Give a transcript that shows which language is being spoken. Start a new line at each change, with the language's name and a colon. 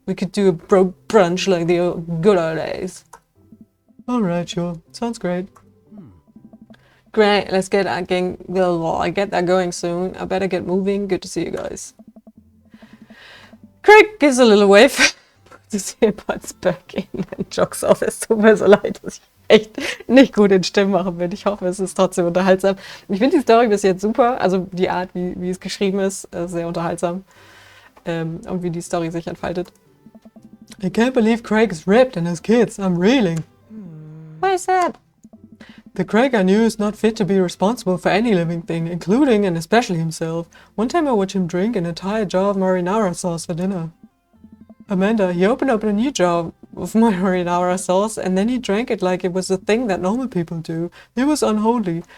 English: We could do a brunch like the good old days. Alright, sure. Sounds great. Great, let's get that going soon. I better get moving. Good to see you guys. Craig gives a little wave, puts his earbuds back in and jogs off.
German: Es tut mir so leid, dass ich echt nicht gut in Stimmen machen bin. Ich hoffe, es ist trotzdem unterhaltsam. Ich finde die Story bis jetzt super. Also die Art, wie es geschrieben ist, sehr unterhaltsam. Und wie die Story sich entfaltet.
English: I can't believe Craig is ripped and has kids. I'm reeling. Why is that? The Craig I knew is not fit to be responsible for any living thing, including and especially himself. One time I watched him drink an entire jar of marinara sauce for dinner. Amanda, he opened up a new jar of marinara sauce and then he drank it like it was a thing that normal people do. It was unholy.